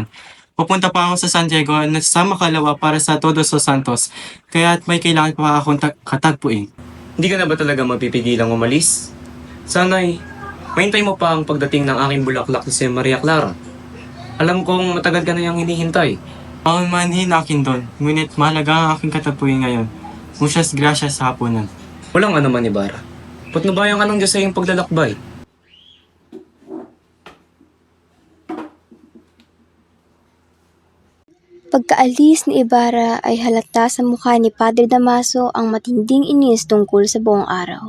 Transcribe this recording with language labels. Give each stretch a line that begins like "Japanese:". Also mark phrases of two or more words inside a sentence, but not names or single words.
Filipino: Pupunta pa ako sa San Diego at sa Makalawa para sa Todos los Santos, kaya't may kailangan pa akong katagpuin. Hindi ka na ba talaga mapipigilang umalis? Sana'y mahintay mo pa ang pagdating ng aking bulaklak si Maria Clara. Alam kong matagal ka na niyang hinihintay. Paumanhin akin doon, ngunit mahalaga ang aking katagpuin ngayon.
Spanish: Muchas gracias
Filipino: sa hapunan. Walang anuman, Ibarra. Patnubayan ka ng Diyos sa iyong paglalakbay. Pagkaalis ni Ibarra ay halata sa mukha ni Padre Damaso ang matinding inis tungkol sa buong araw.